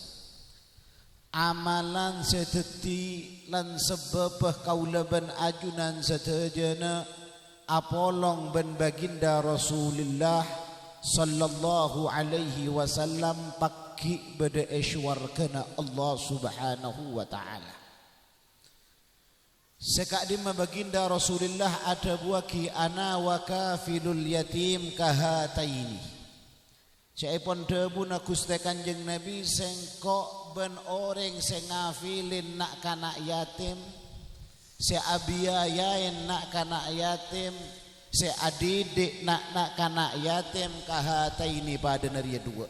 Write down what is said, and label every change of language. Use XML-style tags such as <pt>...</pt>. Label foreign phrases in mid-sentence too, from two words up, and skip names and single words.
<mad>Amalan seteti lan sebebah kaula ben ajunan sedayana apolong ben baginda Rasulullah</mad> <ar>صلى الله عليه وسلم</ar> <mad>pakki beda eswar kana Allah</mad> <ar>سبحانه وتعالى.</ar> <mad>Sekak dimma baginda Rasulullah ada buaki</mad> <ar>أنا وكافل اليتيم كهاتين.</ar> <mad>Saipun debuna Gusti Kanjeng Nabi sengkok ben orang sing ngafilin nak kana yatim, se abiyayain nak kana yatim, se adidik nak kana yatim kahataini pada naria dua.</mad>